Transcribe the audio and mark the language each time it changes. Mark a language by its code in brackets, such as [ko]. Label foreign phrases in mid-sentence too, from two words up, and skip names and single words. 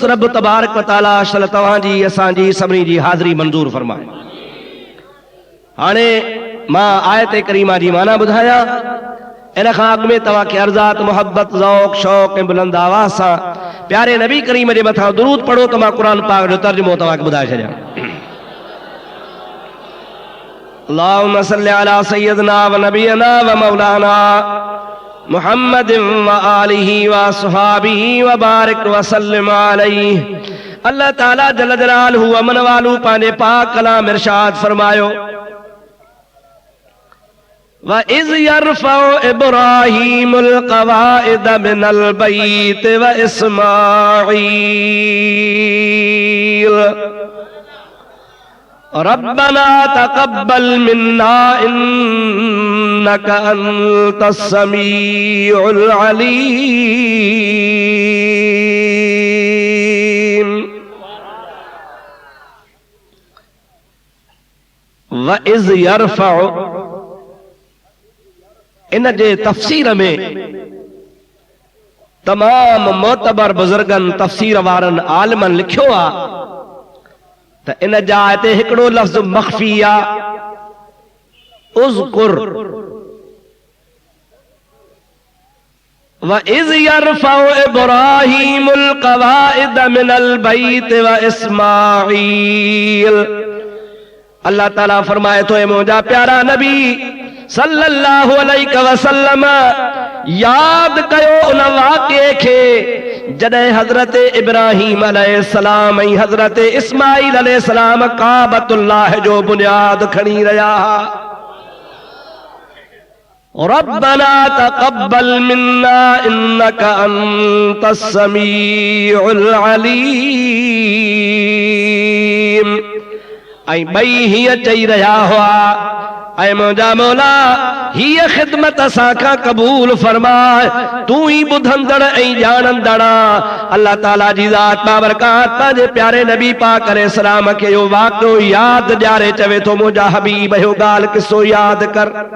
[sd] رب تبارڪ و تعاليٰ اصل توهانجي اسانجي سڀني جي حاضري منظور فرمائي. هاڻي مان آيت ڪريمه جي معنيٰ ٻڌايان، ان کان اڳ ۾ توهانکي عرضات محبت ذوق شوق ۽ بلند آواز سان پياري نبي ڪريم جي مٿان درود پڙهو ته مان قر پاڪ جو ترجمو توهانکي ٻڌائي ڇڏيان. [ar] اللهم صل على سيدنا و نبينا و مولانا محمد و آله و أصحابه و بارك و سلم عليه. الله تعالى جل جلاله و منواله [sd] پنهنجي پاڪ ڪلام ارشاد فرمايو [ar] وإذ يرفع إبراهيم القواعد من البيت و إسماعيل ربنا تقبل منا إنك أنت السميع العليم. وإذ يرفع [sd] ان جي تفسير ۾ تمام معتبر بزرگن تفسير وارن عالمن لکيو آ ته ان جا هتي هڪڙو لفظ مخفي آ [ar] اذكر وإذ يرفع إبراهيم القواعد من البيت وإسماعيل. [sd] الله تعاليٰ فرمائي ٿو منهنجا پيارا نبي [ar] صلى الله عليه وسلم [sd] ياد ڪيو ان واقعي کي جڏهن حضرت ابراهيم عليه السلام ۽ حضرت اسماعيل عليه السلام ڪعبة الله جو بنياد کڻي رهيا هئا. [ar] ربنا تقبل منا إنك أنت السميع العليم. [sd] ۽ ٻئي هينئن چئي رهيا هئا ۽ منهنجا مولا هيءَ خدمت اسانکان قبول فرمائي، تون ئي ٻڌندڙ ۽ ڄاڻندڙ. الله تعاليٰ جي ذات بابرڪات پنهنجي پياري نبي پاڪ عليه السلام کي اهو واقعو ياد ڏياري چوي ٿو منهنجا حبيب اهو ڳالهه ڪسو ياد ڪر.